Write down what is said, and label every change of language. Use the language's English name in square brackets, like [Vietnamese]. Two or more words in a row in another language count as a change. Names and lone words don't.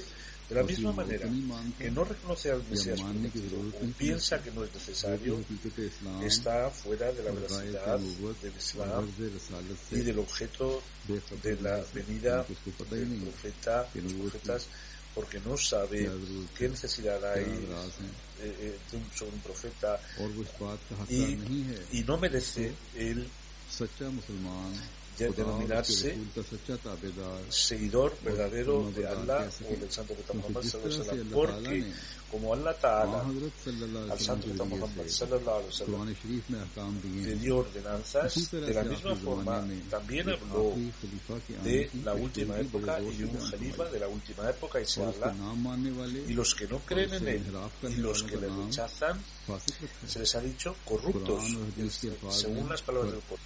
[Spanish] De la misma manera que no reconoce al Mesías prometido o piensa que no es necesario, está fuera de la veracidad del Islam y del objeto de la venida del profeta, de los profetas, porque no sabe qué necesidad hay sobre un profeta y no merece el denominarse seguidor verdadero de Allah o del Santo Profeta Muhammad [Arabic] صلى الله عليه وسلم, [Spanish] porque como [Arabic] الله تعالى [Spanish] al Santo Profeta Muhammad [Arabic] صلى الله عليه وسلم [Spanish] le dio ordenanzas, de la misma forma también habló de la última época y un jalifa de la última época, y se habla, y los que no creen en él y los que le rechazan se les ha dicho corruptos, según las palabras del Corán.